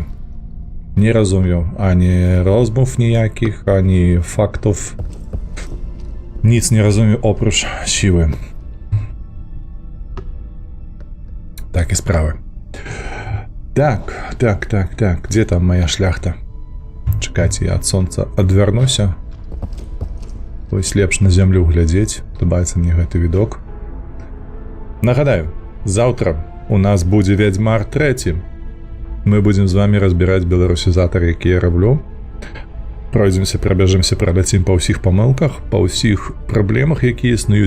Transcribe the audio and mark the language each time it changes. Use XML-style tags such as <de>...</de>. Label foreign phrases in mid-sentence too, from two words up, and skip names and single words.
<pl>Nie rozumieją ani rozmów nijakich, ani faktów. Nic nie rozumiem oprócz siły. Takie sprawy. Tak. Gdzie tam moja szlachta? Czekajcie, ja od słońca odwernu się.</pl> <be>Ось лепш на землю глядзець. Падабаецца мне гэты відок. Нагадаю, заўтра у нас будзе Вядзьмар 3. Мы будзем з вами разбіраць беларусізатар, які я раблю. Пройдземся, прабяжымся, праляцім па ўсіх памылках, па ўсіх праблемах, якія існуюць.</be>